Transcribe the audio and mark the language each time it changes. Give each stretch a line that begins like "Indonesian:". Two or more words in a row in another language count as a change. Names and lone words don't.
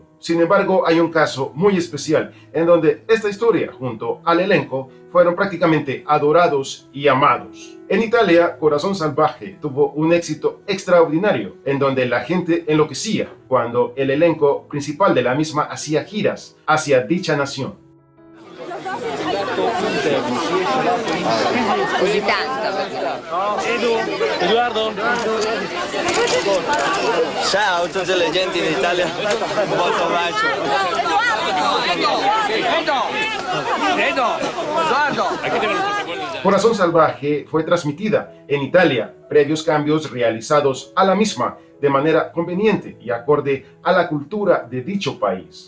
Spanish: Sin embargo, hay un caso muy especial en donde esta historia, junto al elenco, fueron prácticamente adorados y amados. En Italia, Corazón Salvaje tuvo un éxito extraordinario, en donde la gente enloquecía cuando el elenco principal de la misma hacía giras hacia dicha nación.
Italian: Così tanto. Eduardo. Ciao a tutte le gente in Italia. Un molto bacio.
Spanish: Corazón Salvaje fue transmitida en Italia, previos cambios realizados a la misma de manera conveniente y acorde a la cultura de dicho país.